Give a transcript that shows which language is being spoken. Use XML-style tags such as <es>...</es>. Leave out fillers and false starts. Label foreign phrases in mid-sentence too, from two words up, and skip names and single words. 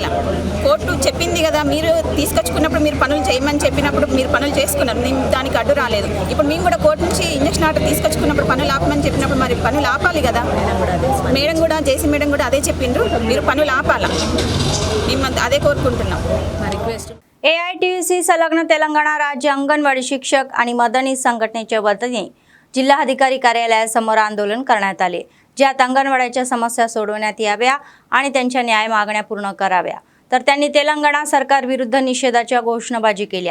<te>కోర్టు చెప్పింది కదా, మీరు తీసుకొచ్చుకున్నప్పుడు మీరు పనులు చేయమని చెప్పినప్పుడు మీరు పనులు చేసుకున్నారు, మేము దానికి అడ్డు రాలేదు। ఇప్పుడు మేము కూడా కోర్టు నుంచి ఇంజక్షన్ ఆర్డర్ తీసుకొచ్చుకున్నప్పుడు పనులు ఆపమని చెప్పినప్పుడు మరి పనులు ఆపాలి కదా। మేడం కూడా జేసీ మేడం కూడా అదే చెప్పిండ్రు, మీరు పనులు ఆపాల। మేము అదే కోరుకుంటున్నాం। రిక్వెస్ట్</te> <mr>AITUC संलग्न तेलंगणा राज्य अंगणवाडी शिक्षक आणि मदनीस संघटनेच्या वतीने जिल्हाधिकारी कार्यालयासमोर आंदोलन करण्यात आले, ज्यात अंगणवाड्याच्या समस्या सोडवण्यात याव्या आणि त्यांच्या न्याय मागण्या पूर्ण कराव्या। तर त्यांनी तेलंगणा सरकार विरुद्ध निषेधाच्या घोषणाबाजी केल्या।</mr>